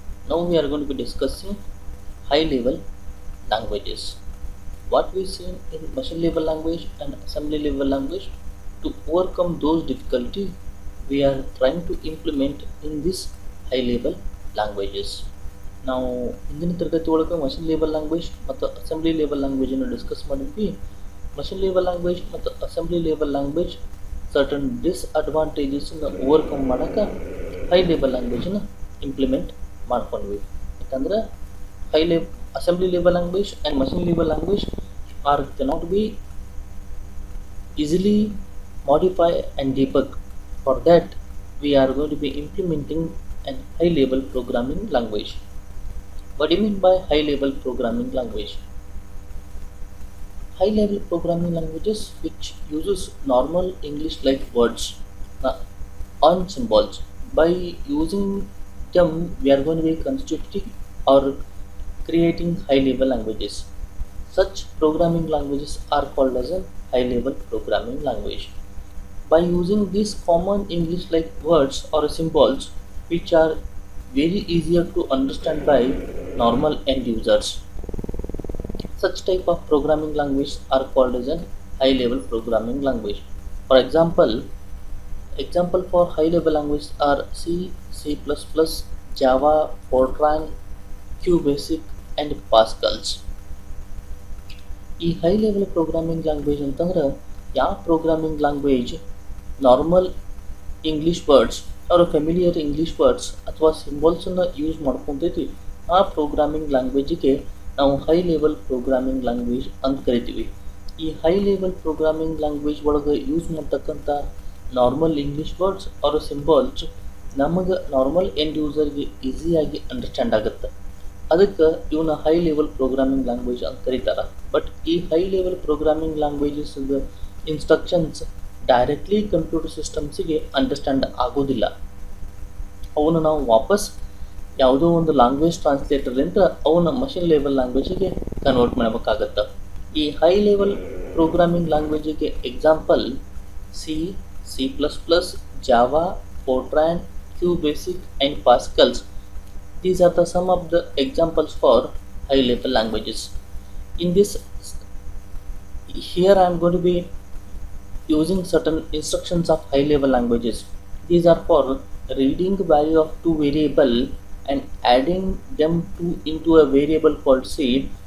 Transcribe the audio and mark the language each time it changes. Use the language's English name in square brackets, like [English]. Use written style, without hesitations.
[English] Now we are going to be discussing high level languages. What we see in machine level language and assembly level language, to overcome those difficulties we are trying to implement in this high level languages. [Kannada] ನಾವು ಹಿಂದಿನ ತರಗತಿ ಒಳಗೆ machine label language ಮತ್ತು assembly label ಲ್ಯಾಂಗ್ವೇಜನ್ನು discuss ಮಾಡಿದ್ವಿ. Machine label language ಮತ್ತು assembly label language certain ಡಿಸ್ಅಡ್ವಾಂಟೇಜಸ್ನ overcome ಮಾಡೋಕ್ಕೆ high label ಲ್ಯಾಂಗ್ವೇಜನ್ನು implement ಮಾಡ್ಕೊಂಡ್ವಿ. [English] ಯಾಕಂದ್ರೆ assembly label language and machine label language R cannot be easily modify and debug. For that we are going to be implementing an high level programming language. What do you mean by high level programming language? High level programming languages which uses normal English like words on symbols. By using them we are going to be constituting or creating high level languages. Such programming languages are called as a high level programming language. By using these common English like words or symbols which are very easier to understand by normal end users, such type of programming language are called as a high level programming language. For example for high level language are C, C++, Java, Fortran, QBasic and Pascals. [Kannada] ಈ high level programming language ಅಂತಂದ್ರೆ ಯಾವ programming language normal English words ಅವರ familiar English words ಅಥವಾ ಸಿಂಬಲ್ಸನ್ನು use ಮಾಡ್ಕೊತೈತಿ, ಆ programming ಲ್ಯಾಂಗ್ವೇಜಿಗೆ ನಾವು high level programming language ಅಂತ ಕರಿತೀವಿ. ಈ ಹೈ ಲೆವೆಲ್ ಪ್ರೋಗ್ರಾಮಿಂಗ್ ಲ್ಯಾಂಗ್ವೇಜ್ ಒಳಗೆ ಯೂಸ್ ಮಾಡ್ತಕ್ಕಂಥ ನಾರ್ಮಲ್ ಇಂಗ್ಲೀಷ್ ವರ್ಡ್ಸ್ ಅವರ ಸಿಂಬಲ್ಸ್ ನಮಗೆ ನಾರ್ಮಲ್ ಎಂಡ್ ಯೂಸರ್ಗೆ ಈಸಿಯಾಗಿ ಅಂಡರ್ಸ್ಟ್ಯಾಂಡ್ ಆಗುತ್ತೆ. ಅದಕ್ಕೆ ಇವನ್ನ ಹೈ ಲೆವೆಲ್ ಪ್ರೋಗ್ರಾಮಿಂಗ್ ಲ್ಯಾಂಗ್ವೇಜ್ ಅಂತ ಕರೀತಾರೆ. ಬಟ್ ಈ high level programming languages instructions directly computer ಸಿಸ್ಟಮ್ಸಿಗೆ understand ಆಗೋದಿಲ್ಲ. ಅವನ್ನ ನಾವು ವಾಪಸ್ ಯಾವುದೋ ಒಂದು ಲ್ಯಾಂಗ್ವೇಜ್ ಟ್ರಾನ್ಸ್ಲೇಟರ್ಲಿಂದ ಅವನ್ನ ಮಷಿನ್ ಲೆವೆಲ್ ಲ್ಯಾಂಗ್ವೇಜಿಗೆ ಕನ್ವರ್ಟ್ ಮಾಡಬೇಕಾಗತ್ತೆ. ಈ high level programming ಲ್ಯಾಂಗ್ವೇಜಿಗೆ example C, C++, Java, Fortran, QBasic and Pascals. [English] These are the some of the examples for high level languages. In this, here I am going to be using certain instructions of high level languages. These are for reading the value of two variable and adding them into a variable called C.